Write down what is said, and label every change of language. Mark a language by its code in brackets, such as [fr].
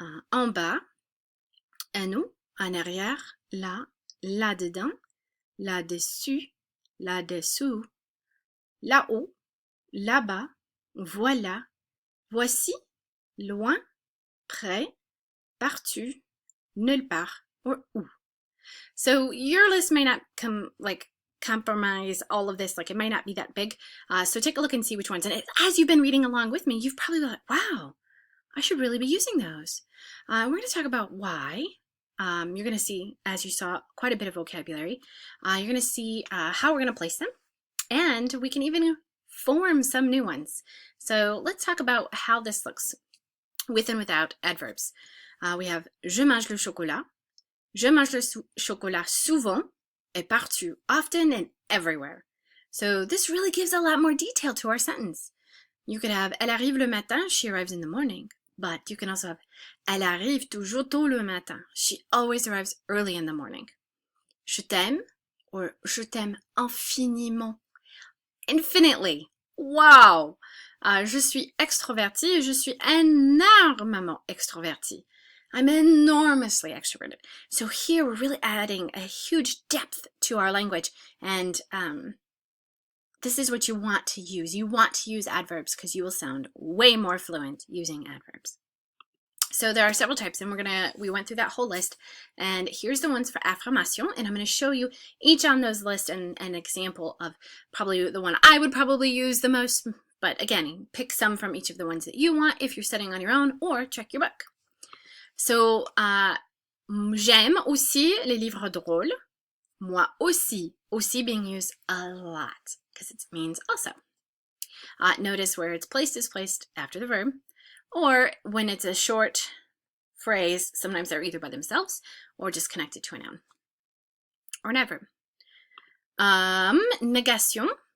[fr] en bas, en haut, en arrière, là, là-dedans, là-dessus, là-dessous, là-haut, là-bas, voilà, voici, loin, près, partout, nulle part, or où. [en] So your list may not compromise all of this, like it might not be that big. So take a look and see which ones. And as you've been reading along with me, you've probably been like, wow, I should really be using those. We're going to talk about why. You're going to see, as you saw, quite a bit of vocabulary. You're going to see how we're going to place them. And we can even form some new ones. So let's talk about how this looks with and without adverbs. [fr] We have je mange le chocolat. Je mange le chocolat souvent et partout, [en] often and everywhere. So this really gives a lot more detail to our sentence. You could have [fr] elle arrive le matin, [en] she arrives in the morning. But you can also have [fr] elle arrive toujours tôt le matin. [en] She always arrives early in the morning. [fr] Je t'aime or je t'aime infiniment. [en] Infinitely. Wow! [fr] Je suis extrovertie et je suis énormément extrovertie. [en] I'm enormously extroverted. So here we're really adding a huge depth to our language, and this is what you want to use. You want to use adverbs because you will sound way more fluent using adverbs. So there are several types, and we went through that whole list, and here's the ones for affirmation, and I'm going to show you each on those lists and an example of probably the one I would probably use the most, but again, pick some from each of the ones that you want if you're studying on your own, or check your book. [fr] So, j'aime aussi les livres drôles. Moi aussi. [en] Aussi being used a lot because it means also. Notice where it's placed is placed after the verb, or when it's a short phrase, sometimes they're either by themselves or just connected to a noun or an adverb. Negation.